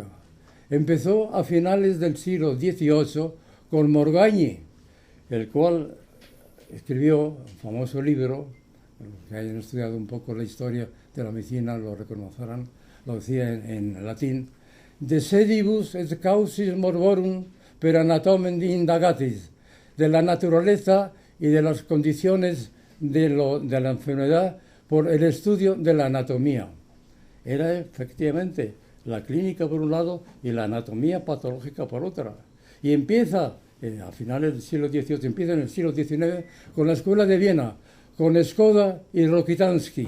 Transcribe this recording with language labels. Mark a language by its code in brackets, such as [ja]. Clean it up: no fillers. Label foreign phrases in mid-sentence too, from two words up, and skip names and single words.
[es] Empezó a finales del siglo XVIII con Morgagni, el cual escribió un famoso libro. Los que hayan estudiado un poco la historia de la medicina lo reconocerán. Lo decía en latín: [la] De sedibus et causis morborum per anatomen indagatis, [es] de la naturaleza y de las condiciones de la enfermedad por el estudio de la anatomía. Era efectivamente la clínica por un lado y la anatomía patológica por otra. Y empieza, a finales del siglo XVIII, empieza en el siglo XIX con la Escuela de Viena, con Skoda y Rokitansky.